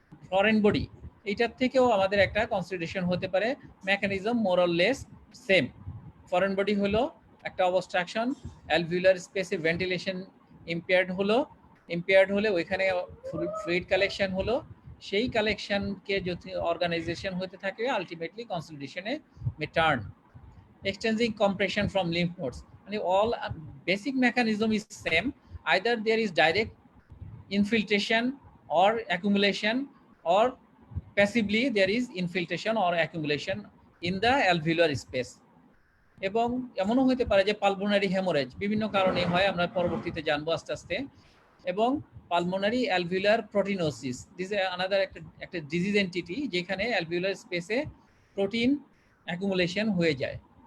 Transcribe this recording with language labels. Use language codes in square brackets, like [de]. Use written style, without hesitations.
[bn] Foreign body, এইটার থেকেও আমাদের একটা কনসলিডেশন হতে পারে, mechanism more or less same. Foreign body হলো একটা অবস্ট্রাকশন, অ্যালভিউলার স্পেসে ভেন্টিলেশন ইম্পেয়ার্ড হলে ওইখানে ফ্লুইড কালেকশন হলো, সেই কালেকশনকে যদি অর্গানাইজেশন হতে থাকে, ultimately কনসলিডেশনে May turn. [en] Extending compression from lymph nodes, and all basic mechanism is same. Either there is direct infiltration or accumulation, or passively there is infiltration or accumulation in the alveolar space. [bn] এবং এমনও হতে পারে যে pulmonary haemorrhage বিভিন্ন কারণে হয়, আমরা পরবর্তীতে জানবো আস্তে আস্তে। এবং pulmonary alveolar প্রোটিনোসিস, [en] this is another [bn] একটা ডিজিজ এন্টিটি, যেখানে অ্যালভিউলার স্পেসে প্রোটিন অ্যাকুমুলেশন হয়ে যায়।